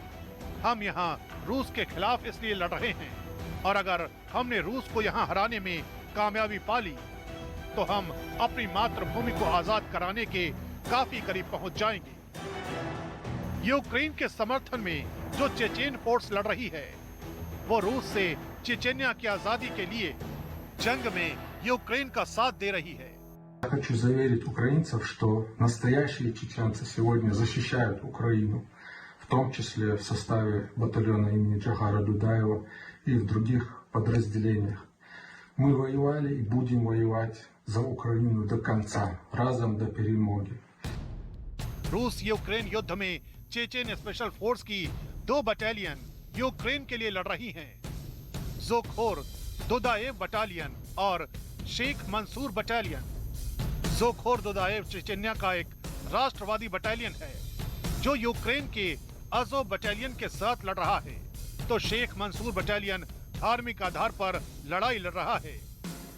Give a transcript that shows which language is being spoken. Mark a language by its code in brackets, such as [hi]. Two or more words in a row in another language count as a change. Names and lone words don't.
[hi] हम यहाँ रूस के खिलाफ इसलिए लड़ रहे हैं, और अगर हमने रूस को यहाँ हराने में कामयाबी पा ली तो हम अपनी मातृभूमि को आजाद कराने के काफी करीब पहुंच जाएंगे। यूक्रेन के समर्थन में जो चेचेन फोर्स लड़ रही है, वो रूस से चेचेन्या की आजादी के लिए जंग में यूक्रेन का साथ दे रही है। [ru] Я хочу заверить украинцев, что настоящие чеченцы сегодня защищают Украину, в том числе в составе батальона имени Джохара Дудаева и в других подразделениях. Мы воевали и будем воевать за Украину до конца, [uk] разом до перемоги. [hi] रूस यूक्रेन युद्ध में चेचेन [en] special force [hi] की 2 बटालियन यूक्रेन के लिए लड़ रही हैं। ज़ोखोर दुदाएव बटालियन और शेख मंसूर बटालियन। ज़ोखोर दुदाएव चेचेन्या का एक राष्ट्रवादी बटालियन है जो यूक्रेन के अज़ोव बटालियन के साथ लड़ रहा है, तो शेख मंसूर बटालियन धार्मिक आधार पर लड़ाई लड़ रहा है।